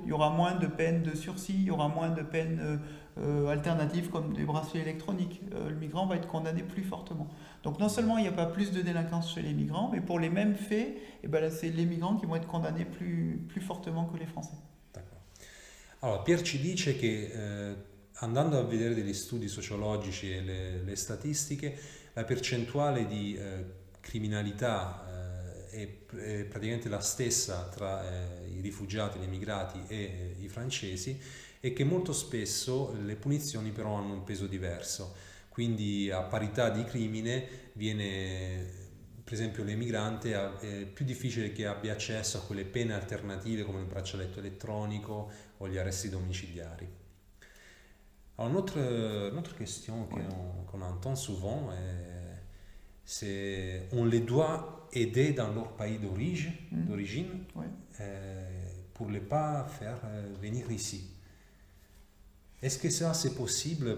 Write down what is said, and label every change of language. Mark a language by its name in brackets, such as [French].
[French] Il y aura moins de peines de sursis, il y aura moins de peines alternatives comme des bracelets électroniques. Le migrant va être condamné plus fortement. Donc non seulement il n'y a pas plus de délinquance chez les migrants, mais pour les mêmes faits, c'est les migrants qui vont être condamnés plus fortement que les Français. [Italian] Allora, Pier ci dice che andando a vedere degli studi sociologici e le statistiche, la percentuale di criminalità è praticamente la stessa tra i rifugiati, gli immigrati e i francesi, e che molto spesso le punizioni però hanno un peso diverso. Quindi a parità di crimine viene, per esempio, l'emigrante è più difficile che abbia accesso a quelle pene alternative come il braccialetto elettronico o gli arresti domiciliari. [French] Alors, une autre question qu'on entend souvent, c'est on les doit aider dans leur pays d'origine pour ne pas faire venir ici. Est-ce que ça c'est possible?